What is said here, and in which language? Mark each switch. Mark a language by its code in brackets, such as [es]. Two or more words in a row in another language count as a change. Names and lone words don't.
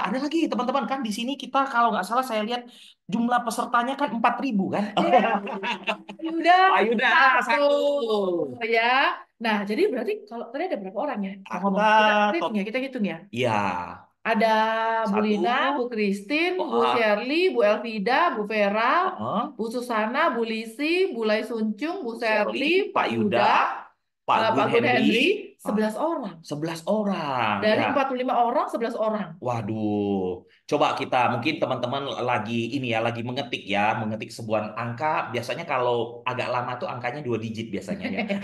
[id] Ada lagi teman-teman kan di sini kita kalau nggak salah saya lihat jumlah pesertanya kan 4.000 kan. ya. Yuda Pak Yuda satu. satu. Ya, ya. Nah, jadi berarti kalau tadi ada berapa orang ya yang ngomong? Ada Kita top. hitung ya, kita hitung ya. Ya, Ada Bu satu. Lina, Bu Christine, Bu Wah, Shirley, Bu Elvida, Bu Vera, heeh. Bu Susana, Bu Lisi, Bu Lai Suncung, Bu Bu Serli, Sherly, Pak Pak Yuda, Yuda, Pak Pak Gun Gun Henry, Henry, 11 orang. 11 orang. Dari Ya, 45 orang, 11 orang. waduh. Coba kita mungkin teman-teman lagi ini ya, lagi mengetik ya, mengetik sebuah angka. Biasanya kalau agak lama tuh angkanya 2 digit biasanya ya.